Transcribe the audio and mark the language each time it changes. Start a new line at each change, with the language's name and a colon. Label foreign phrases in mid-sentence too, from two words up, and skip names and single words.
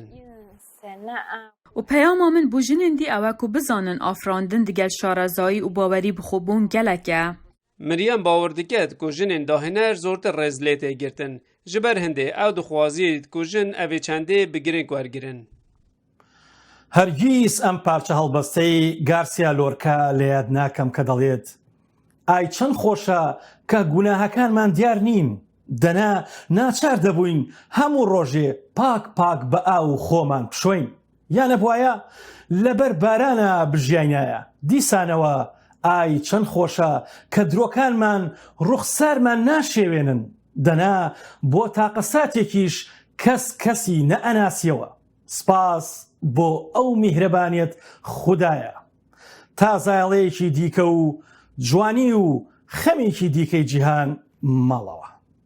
Kurdish: û peyama min bû jinên dî ew e ku bizanin afrandin digel şarezayî û bawerî bi xwebûn gelek e. Miryem bawer diket ku jinên dahêner zortir rêzlê tê girtin. Ji ber hindê ew dixwazît ku jin evê çendê bi girêng wergirin.
Central Kurdish: هەرگیز ئەم پارچە هەڵبەستەی گارسیا لۆرکا لە یاد ناکەم کە دەڵێت ئای چەند خۆشە کە گوناهەکانمان دیار نین دەنا ناچار دەبووین هەموو ڕۆژێ پاک پاک بە ئاو خۆمان بشۆین یانە بوایە لەبەر بارانە بژیانایە دیسانەوە ئای چەند خۆشە کە درۆکانمان ڕوخسارمان ناشێوێنن دەنا بۆ تاقەساتێکیش کەس کەسی نەئەناسیەوە سپاس بۆ ئەو میهرەبانیت خودایە تا زایڵەیەکی دیکە و جوانی و خەمێکی دیکەی جیهان ماڵەوە.